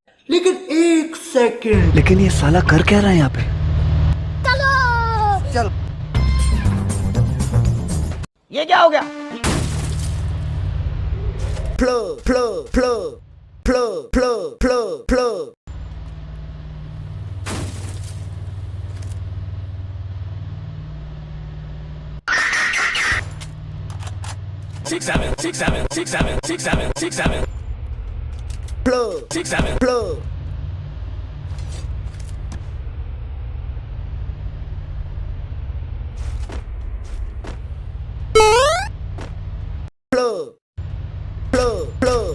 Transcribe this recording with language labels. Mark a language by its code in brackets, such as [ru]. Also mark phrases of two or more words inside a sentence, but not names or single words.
[hi] लेकिन एक सेकंड, लेकिन ये साला कर क्या रहा है यहाँ पे? ये क्या हो गया? [en] फ्लो फ्लो फ्लो फ्लो फ्लो फ्लो फ्लो। Six seven, six seven, six seven, six seven, six seven, फ्लो six seven. फ्लो। फ्लो फ्लो फ्लो।